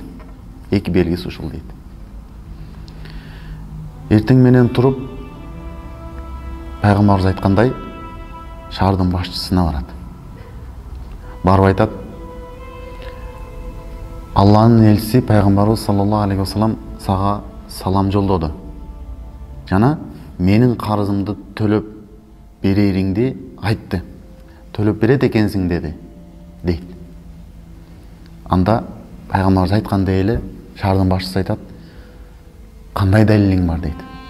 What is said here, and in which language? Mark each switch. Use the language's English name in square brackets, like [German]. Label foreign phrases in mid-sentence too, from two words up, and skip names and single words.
[Kyrgyz] Эки белгиси ушул дейт. Эртең менен туруп, Пайгамбарыбыз айткандай шаардын башчысына барат. Барып айтат: Алланын элчиси Пайгамбарыбыз [Arabic] صلى الله عليه وسلم [Kyrgyz] сага салам жолдоду. Жана менин карызымды төлөп берериңди айтты. Төлөп берет экенсиң деди дейт. Анда пайгамбарыбыз айткандай эле шаардын башчысы айтат, кандай далилиң бар дейт.